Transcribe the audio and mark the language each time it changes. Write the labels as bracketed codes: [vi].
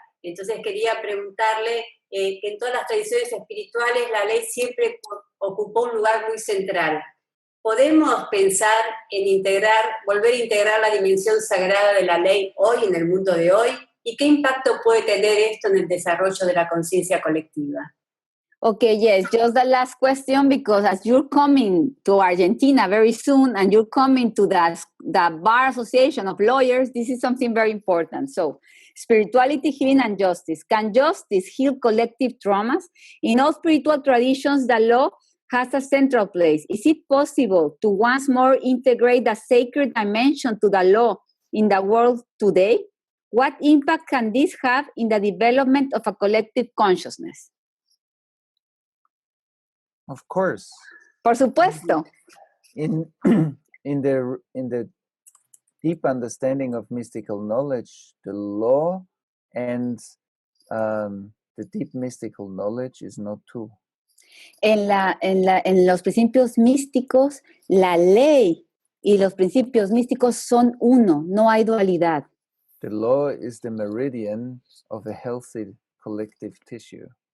[es] Entonces quería preguntarle que en todas las tradiciones espirituales la ley siempre ocupó un lugar muy central. ¿Podemos pensar en volver a integrar la dimensión sagrada de la ley hoy, en el mundo de hoy? ¿Y qué impacto puede tener esto en el desarrollo de la conciencia colectiva? [en] Okay, yes, just the last question, because as you're coming to Argentina very soon and you're coming to the Bar Association of Lawyers, this is something very important. So, spirituality, healing, and justice. Can justice heal collective traumas? In all spiritual traditions, the law has a central place. Is it possible to once more integrate the sacred dimension to the law in the world today? What impact can this have in the development of a collective consciousness? Of course. [es] Por supuesto. [en] In the deep understanding of mystical knowledge, the law and the deep mystical knowledge is not two. [es] En los principios místicos, la ley Y los principios místicos son uno, no hay dualidad. [en] The law is the meridian of a healthy collective tissue.